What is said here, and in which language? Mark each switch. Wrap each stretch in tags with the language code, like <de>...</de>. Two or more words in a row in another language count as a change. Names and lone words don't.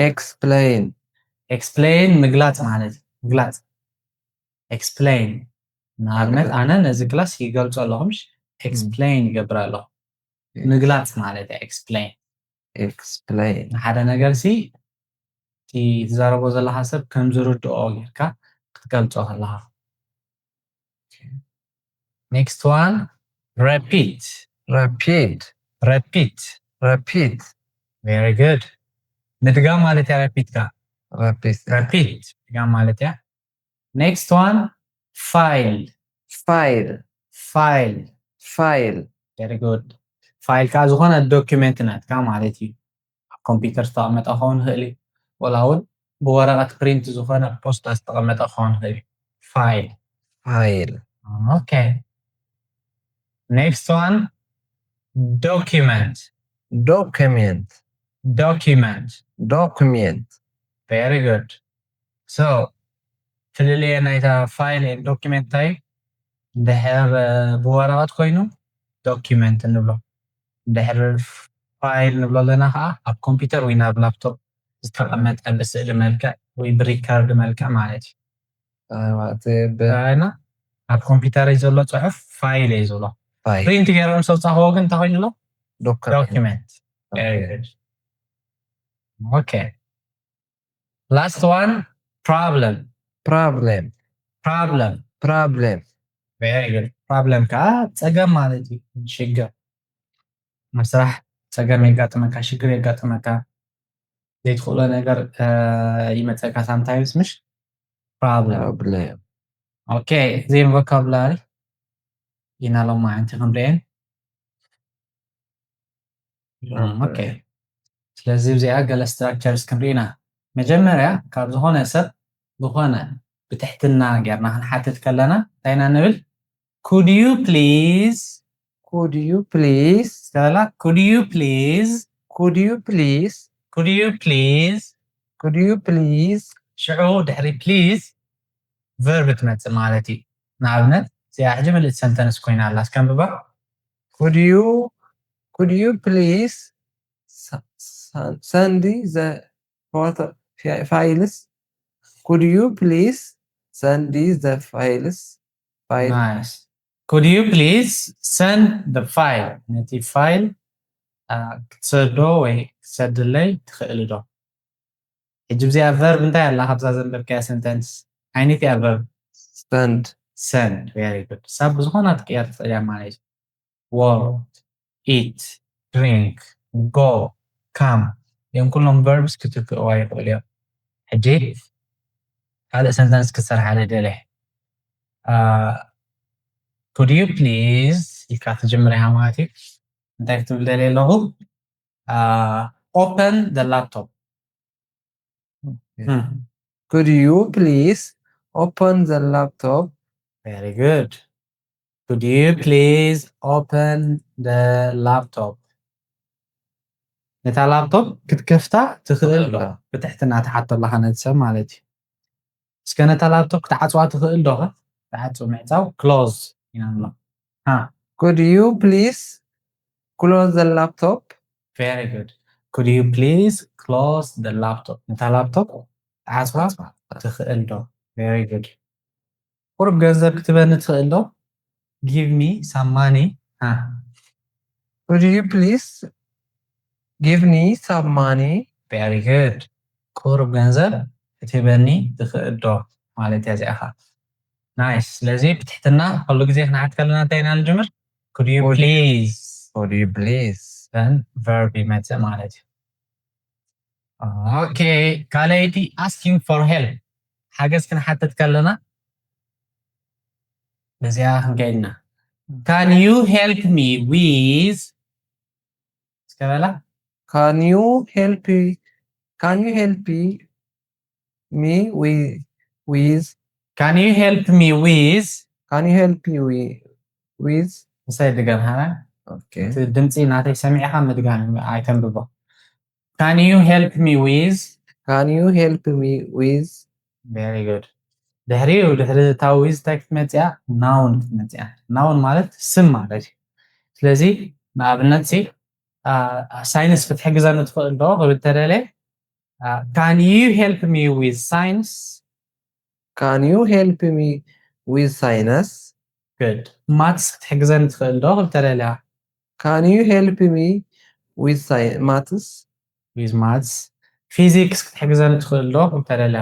<ti>مقلات مالتي مقلات explain ንኣብነት ኣነ ነዚ ክላስ ይገልፆ ኣለኹምሽ ኤክስፕሌን ይገብር ኣለኹ ምግላፅ ማለት እዩ ኤክስፕሌን</ti> <en>explain</en> <ti>ንሓደ ነገር ሲ እቲ ትዛረቦ ዘለካ ሰብ ከም ዝርድኦ ጌርካ ክትገልፆ ከለካ</ti> <en>next one repeat repeat repeat repeat</en> <ti>very good ምድጋም ማለት እያ repeat ካ</ti> <en>repeat repeat</en> <ti>ምድጋም ማለት እያ</ti> <en>next one file file file file very good</en> <ti>ፋይል ከዓ ዝኾነ ዶክመንት ናትካ ማለት እዩ ኣብ ኮምፒውተር ዝተቐመጠ ክኸውን ይኽእል እዩ ወላ እውን ብወረቐት ፕሪንት ዝኾነ ፖስታ ዝተቐመጠ ክኸውን ይኽእል እዩ ፋይል</ti> <en>file okay next one document document document document very good so</en> <ti>ፍልልየ ናይታ ፋይል ዶክመንት እንታይ እንድሕር ብወረቐት ኮይኑ ዶክመንት ንብሎ እንድሕር ፋይል ንብሎ ኣለና ከዓ ኣብ ኮምፒውተር ወይ ናብ ላፕቶፕ ዝተቐመጠ ብስእሊ መልክዕ ወይ ብሪካርድ መልክዕ ማለት እዩ እና ኣብ ኮምፒውተር እዩ ዘሎ ፅሑፍ ፋይል እዩ ዘሎ ፕሪንት ገይሮም ሰብፃኽዎ ግን እንታይ ኮይኑ ኣሎ</ti> <en>document very good okay last one problem problem problem problem very good problem</en> <ti>ከዓ ፀገም ማለት እዩ ሽግር ኣብ ስራሕ ፀገም የጋጥመካ ሽግር የጋጥመካ ዘይትኽእሎ ነገር ይመፀካ sometimes ምሽ problem</ti> <en>problem</en> <ti>okay እዚኦም vocabulary ኢና ሎማዓንቲ ክንሪአን okay ስለዚ እዚኣ ገለ ስትራክቸርስ ክንሪኢና መጀመርያ ካብ ዝኾነ ሰብ ዝኾነ ብትሕትና ጌርና ክንሓትት ከለና እንታይ ኢና ንብል</ti> <en>could you please could you please ስከላ could you please could you please could you please could you please</en> <ti>ሽዑ ድሕሪ</ti> <en>please verb</en> <ti>ትመፅእ ማለት እዩ ንኣብነት እዚኣ ሕጂ ምልእቲ ሰንተንስ ኮይና ኣላ እስከንብባ</ti> <en>could you please send the photo files could you please send the files nice could you please send the file</en> <ti>ነቲ ፋይል ክትሰዶ ወይ ክትሰድለይ ትኽእል ዶ ሕጂ ብዚኣ verb እንታይ ኣላ ካብዛ ዘንበብከያ ሰንተንስ ዓይነት እያ</ti> <en>verb send very good</en> <ti>ሳብ ዝኾና ትቅየር ትኽእል እያ ማለት እዩ</ti> <en>work eat drink go come</en> <ti>እዮም ኩሎም verbs ክትክእዋ ይኽእል እዮም ሕጂ ካልእ ሰንተንስ ክሰርሓ ልደልየ</ti> <en>could you please</en> <ti>ኢልካ ትጅምር ኢኻ ማለት እዩ እንታይ ክትብል ደልየ ኣለኹ</ti> <en>open the laptop could you please open the laptop very good could you please open the laptop</en> <ti>ነታ ላፕቶፕ ክትከፍታ ትኽእል ዶ ብትሕትና ትሓቶ ኣለኻ ነቲ ሰብ ማለት እዩ እስከ ነታ ላፕቶፕ ክትዓፅዋ ትኽእል ዶ ትዓፅው ምዕፃው close ኢና ንብሎ</ti> <en>could you please close the laptop very good could you please close the laptop</en> <ti>ነታ ላፕቶፕ ትዓፅዋ ትኽእል ዶ</ti> <en>very good</en> <ti>ቁርብ ገንዘብ ክትበኒ ትኽእል ዶ</ti> <en>give me some money could you please give me some money very good</en> <ti>ቁርብ ገንዘብ ክትበኒ ትኽእል ዶ ማለት እያ እዚኣኻ ናይስ ስለዚ ብትሕትና ኩሉ ግዜ ክንሓት ከለና እንታይ ኢና ንጅምር</ti> <en>could you please then verb</en> <ti>ይመፅእ ማለት እዩ okay ካልአይቲ</ti> <en>asking for help</en> <ti>ሓገዝ ክንሓትት ከለና በዚኣ ክንከይድና</ti> <en>can you help me with</en> <ti>እስከበላ</ti> <en>can you help me with can you help me with say</en> <ti>ድገም ሃና</ti> <en>okay</en> <ti>ድምፂ ናተይ ሰሚዕኻ ምድጋም ኣይተንብቦ</ti> <en>can you help me with very good</en> <ti>ድሕሪኡ ድሕሪ እታ with እንታይ ክትመፅእ እያ noun ክትመፅእ እያ noun ማለት ስም ማለት እዩ ስለዚ ንኣብነት ሲ ሳይንስ ክትሕግዘኒ ትኽእል ዶ ክብል ተደልየ</ti> <en>can you help me with science can you help me with science good maths</en> <ti>ክትሕግዘኒ ትኽእል ዶ ክብተለልያ</ti> <en>Can you help me with maths? with maths physics</en> <ti>ክትሕግዘኒ ትኽእል ዶ ክብተለልያ</ti>